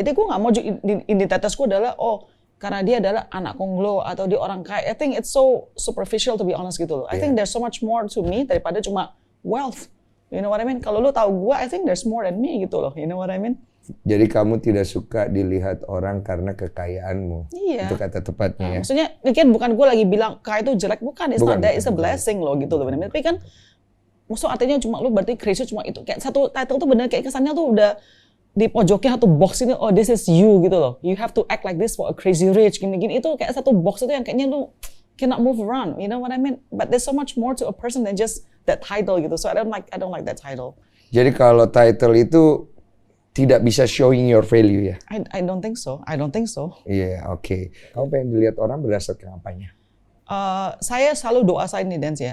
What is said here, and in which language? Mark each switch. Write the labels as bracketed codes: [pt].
[id] Jadi gue nggak mau identitasku adalah karena dia adalah anak konglo atau dia orang kaya. [en] I think it's so superficial to be honest [id] gitu loh. [en] I think there's so much more to me [id] daripada cuma wealth. [en] You know what I mean? [id] Kalau lu tahu gue, [en] I think there's more than me [id] gitu loh. [en] You know what I mean? [id] Jadi kamu tidak suka dilihat orang karena kekayaanmu. Iya. Itu kata tepatnya ya. Maksudnya, mungkin bukan gue lagi bilang kaya itu jelek, bukan. [en] It's not that, it's a blessing [id] loh gitu loh. Tapi kan, maksud artinya cuma lu berarti crazy cuma itu. Kayak satu title tuh bener kayak kesannya tuh udah dipojokin satu box ini, [en] oh this is you [id] gitu loh. [en] You have to act like this for a crazy rich, [id] gini-gini. Itu kayak satu box itu yang kayaknya lu [en] cannot move around. You know what I mean? But there's so much more to a person than just that title gitu. So I don't like that title. [id] Jadi kalau title itu tidak bisa [en] showing your value [id] ya? [en] I don't think so. I don't think so. [id] Iya, oke. Kamu pengen dilihat orang berdasarkan apanya? Saya selalu doa saya ini Dance ya.